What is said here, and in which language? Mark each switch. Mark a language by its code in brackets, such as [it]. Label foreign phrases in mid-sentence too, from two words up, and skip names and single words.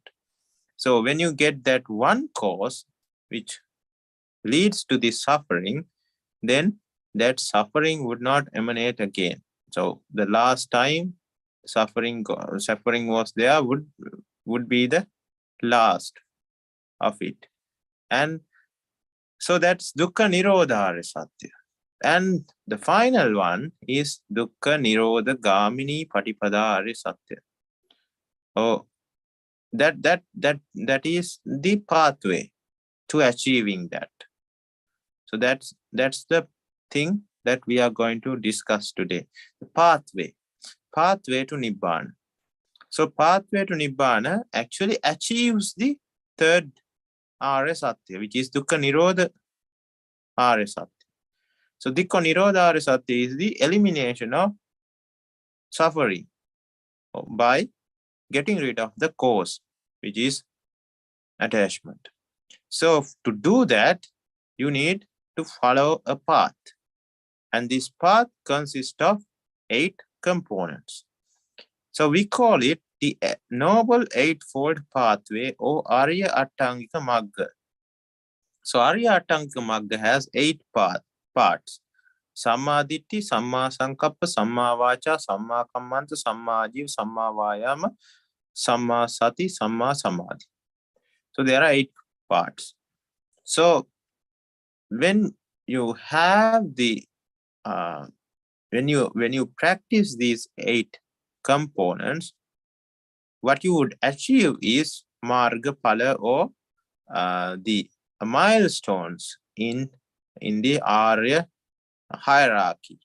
[en] So when you get that one cause which leads to this suffering, then that suffering would not emanate again. So the last time suffering was there would be the last of it. And so that's [pi] dukkha nirodha arisatya. [en] And the final one is [pi] dukkha nirodha gamini patipada arisatya. [en] Oh, that is the pathway to achieving that. So that's the thing that we are going to discuss today. The pathway to Nibbana. So pathway to Nibbana actually achieves the third [sa] Arya Satya, [en] which is [pi] dukkha nirodha Arya Satya. [en] So [pi] dukkha nirodha Arya Satya [en] is the elimination of suffering by getting rid of the cause, which is attachment. So to do that, you need to follow a path. And this path consists of 8 components. So we call it the Noble Eightfold Pathway, or [pi] Ariya Attangika Magga. [en] So [pi] Ariya Attangika Magga [en] has 8 parts. [pi] Samma Ditti, Samma Sankappa, Samma Vacha, Samma Kammanta, Samma Jiva, Samma Vayama, Samma Sati, Samma Samadhi. [en] So there are 8 parts. So when you have the when you practice these 8 components, what you would achieve is [sa] marga phala, [en] or the milestones in the Arya hierarchy.